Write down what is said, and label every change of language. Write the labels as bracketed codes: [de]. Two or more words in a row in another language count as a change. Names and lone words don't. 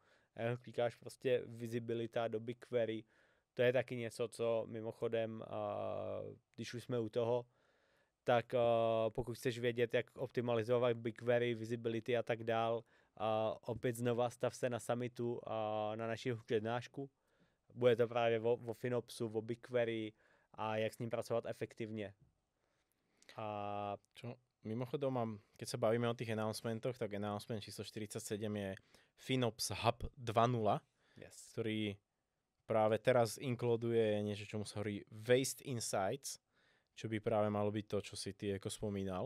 [cs] A klikkáš prostě visibilita do BigQuery, to je taky něco, co mimochodem, když už jsme u toho, tak pokud chceš vědět, jak optimalizovat BigQuery, visibility a tak dál, opět znova stav se na summitu na naši přednášku. Bude to právě o FinOpsu, o BigQuery a jak s ním pracovat efektivně. [sk] Čo mimochodom mám, keď sa bavíme o tých announcementoch, tak announcement číslo 47 je FinOps Hub 2.0, ktorý práve teraz inkluduje niečo, čomu sa hovorí Waste Insights, čo by práve malo byť to, čo si ty ako spomínal.